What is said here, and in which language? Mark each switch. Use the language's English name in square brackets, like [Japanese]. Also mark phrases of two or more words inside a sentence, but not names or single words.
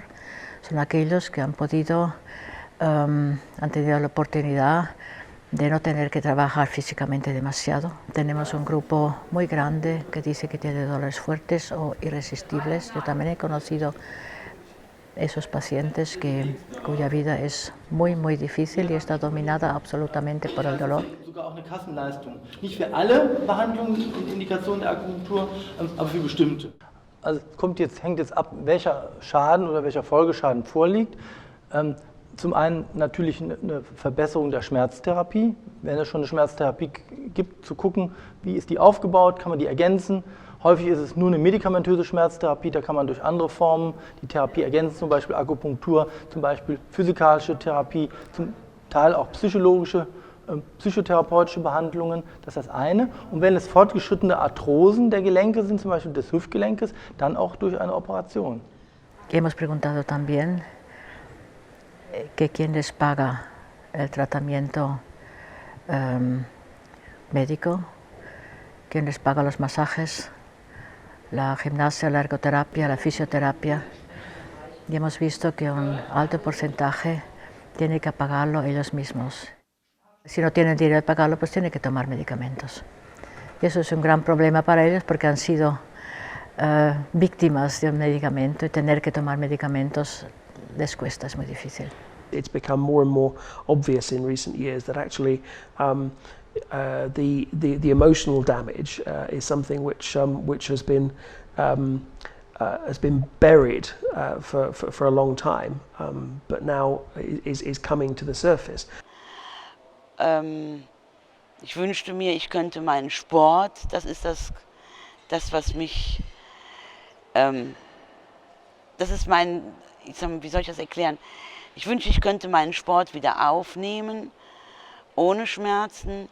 [Spanish] Son aquellos que han tenido la oportunidad de no tener que trabajar físicamente demasiado. Tenemos un grupo muy grande que dice que tiene dolores fuertes o irresistibles. Yo también he conocido esos pacientes cuya vida es muy, muy difícil y está dominada absolutamente por el dolor. [German] Sogar auch eine Kassenleistung. Nicht für alle Behandlungen und Indikationen der Akupunktur, aber für bestimmte. Also hängt jetzt ab, welcher Schaden oder welcher Folgeschaden vorliegt. Zum einen natürlich eine Verbesserung der Schmerztherapie. Wenn es schon eine Schmerztherapie gibt, zu gucken, wie ist die aufgebaut, kann man die ergänzen. Häufig ist es nur eine medikamentöse Schmerztherapie, da kann man durch andere Formen die Therapie ergänzen, zum Beispiel Akupunktur, zum Beispiel physikalische Therapie, zum Teil auch psychotherapeutische Behandlungen, das ist das eine. Und wenn es fortgeschrittene Arthrosen der Gelenke sind, zum Beispiel des Hüftgelenkes, dann auch durch eine Operation. [Spanish] Hemos preguntado también que quién les paga el tratamiento médico, quién les paga los masajes, la gimnasia, la ergoterapia, la fisioterapia. Y hemos visto que un alto porcentaje tiene que pagarlo ellos mismos. Si no tienen dinero de pagarlo, pues tienen que tomar medicamentos. Y eso es un gran problema para ellos porque han sido víctimas de un medicamento y tener que tomar medicamentos les cuesta, es muy difícil. [English] It's become more and more obvious in recent years that actually the emotional damage is something which has been buried for a long time, but now is coming to the surface. [German] Ich wünschte mir, ich könnte meinen Sport, das ist das was mich, das ist mein, wie soll ich das erklären? Ich wünschte, ich könnte meinen Sport wieder aufnehmen, ohne Schmerzen.